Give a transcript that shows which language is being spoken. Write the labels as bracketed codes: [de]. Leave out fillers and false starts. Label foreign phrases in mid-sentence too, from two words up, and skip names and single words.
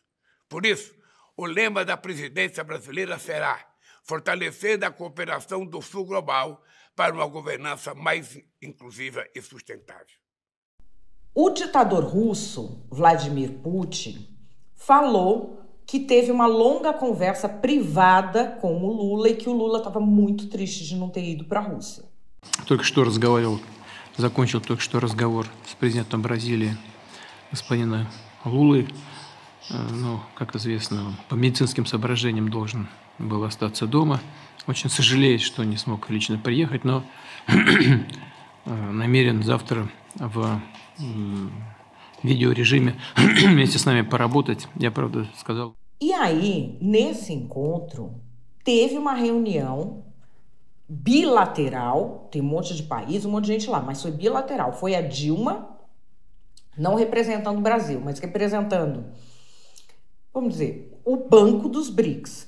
[pt] Por isso, o lema da presidência brasileira será fortalecendo a cooperação do Sul global para uma governança mais inclusiva e sustentável. O ditador russo, Vladimir Putin, falou que teve uma longa conversa privada com o Lula e que o Lula estava muito triste de não ter ido para a Rússia. [ru] Закончил только что разговор с президентом Бразилии, господина Лулы. Ну, как известно, по медицинским соображениям должен был остаться дома. Очень сожалеет, что не смог лично приехать, но намерен завтра в видеорежиме вместе с нами поработать. Я, правда, сказал... [pt] E aí, nesse encontro, teve uma reunião bilateral, tem um monte de país, um monte de gente lá, mas foi bilateral. Foi a Dilma, não representando o Brasil, mas representando, vamos dizer, o Banco dos BRICS.